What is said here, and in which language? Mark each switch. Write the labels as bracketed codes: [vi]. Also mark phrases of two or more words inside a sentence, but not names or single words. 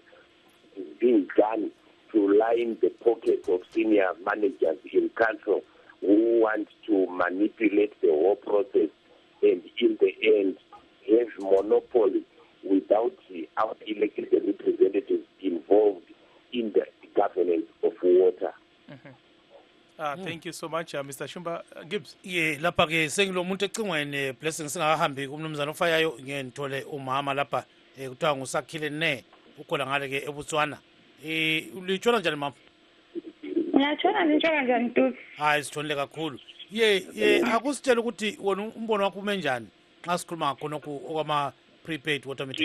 [en] It is being done to line the pockets of senior managers in council who want to manipulate the whole process, and in the end have monopoly without our elected representatives involved in the governance of water. Thank you so much, Mr. Shumba. Gibbs. [nd] Lapha ke sengilomuntu ecingweni blessing singahambi kumnumzana ofayayo ngentole umama lapha kuthiwa ngusakhile ne ukhona ngale ke eBotswana. Ulitshona njani mama? Ngiyatshona nitshona njani Ntusi? Hayi sithonile kakhulu. Akusitshela ukuthi wona umbono wakho ume njani xa sikhuluma ngakhonokho okwama [en] prepaid water meters.